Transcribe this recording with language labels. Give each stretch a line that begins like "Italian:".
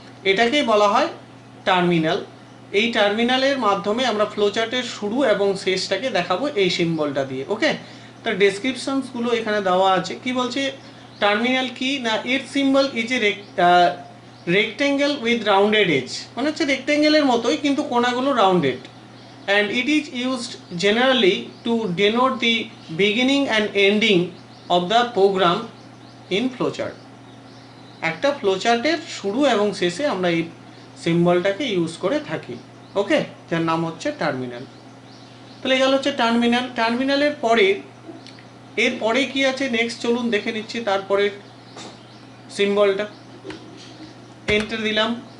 Bangla: এটাকেই বলা হয় টার্মিনাল। এই টার্মিনালের মাধ্যমে আমরা ফ্লোচার্টের শুরু এবং শেষটাকে দেখাবো এই সিম্বলটা দিয়ে। ওকে, তার ডেসক্রিপশনসগুলো এখানে দেওয়া আছে। কি বলছে টার্মিনাল কি না, এর
English: symbol is a rectangle with rounded edge,
Bangla: মানে হচ্ছে রেক্টেঙ্গেলের মতোই কিন্তু কোণাগুলো rounded.
English: and it is used generally to denote the beginning and ending of the program in flowchart.
Bangla: একটা ফ্লোচার্টের শুরু এবং শেষে আমরা এই সিম্বলটাকে ইউজ করে থাকি। ওকে, যার নাম হচ্ছে টার্মিনাল। তাহলে গেল হচ্ছে টার্মিনাল। টার্মিনালের পরে এরপরে কি আছে নেক্সট, চলুন দেখে নিচ্ছি। তারপরে সিম্বলটা এন্টার দিলাম।